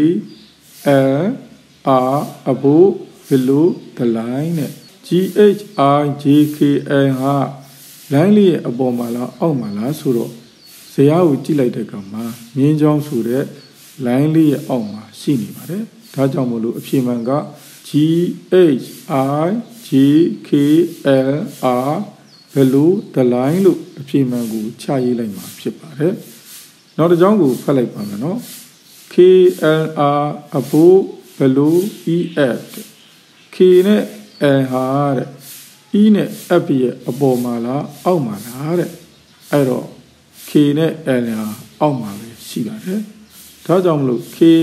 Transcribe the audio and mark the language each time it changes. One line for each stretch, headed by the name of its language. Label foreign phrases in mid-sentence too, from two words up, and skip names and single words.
English: L are above below the line
Burmese: နဲ့ G H I J K L ဟာ line လေးရဲ့အပေါ်မှာလားအောက်မှာလားဆိုတော့ဇာတ်ကိုကြည့်လိုက်တဲ့အခါမှာမြင်းချောင်းဆိုတဲ့ line လေးရဲ့အောက်မှာရှိနေပါတယ်ဒါကြောင့်မို့လို့အဖြေမှန်က G
English: H I J K L R below the line
Burmese: လို့အဖြေမှန်ကိုချရေးလိုက်မှာဖြစ်ပါတယ်နောက်တစ်ကြောင်းကိုဖတ်လိုက်ပါမယ်နော်
English: K L R above below E F K
Burmese: နဲ့ L ဟာတဲ့ E နဲ့ F ရဲ့အပေါ်မှာလားအောက်မှာလားတဲ့အဲ့တော့ K နဲ့ L ဟာအောက်မှာပဲရှိပါတယ်ဒါကြောင့်မလို့ K